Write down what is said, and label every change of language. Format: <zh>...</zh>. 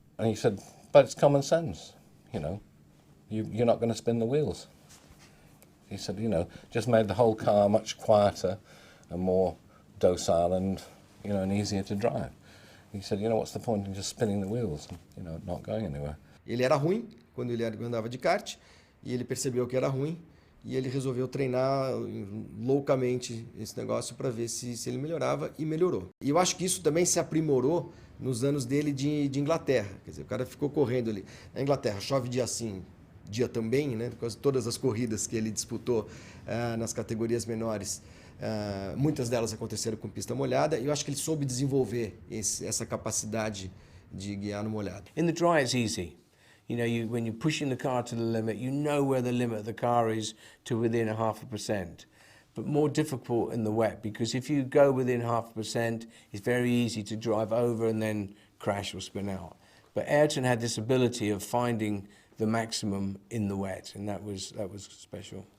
<en>And he said, but it's common sense, You're not going to spin the wheels. He said, just made the whole car much quieter and more docile and, and easier to drive. He said, what's the point in just spinning the wheels and, not going anywhere?</en> <pt>Ele era ruim quando ele andava de kart e ele percebeu que era ruim e ele resolveu treinar loucamente esse negócio para ver se ele melhorava e melhorou. E eu acho que isso também se aprimorou nos anos dele de Inglaterra. Quer dizer, o cara ficou correndo ali. Na Inglaterra chove dia sim, dia também, né? Quase todas as corridas que ele disputou nas categorias menores, muitas delas aconteceram com pista molhada, e eu acho que ele soube desenvolver essa capacidade de guiar no molhado.</pt> <en>In the dry it's easy. When you're pushing the car to the limit, you know where the limit of the car is to within 0.5%. But more difficult in the wet, because if you go within 0.5%, it's very easy to drive over and then crash or spin out. But Ayrton had this ability of finding the maximum in the wet, and that was special.</en>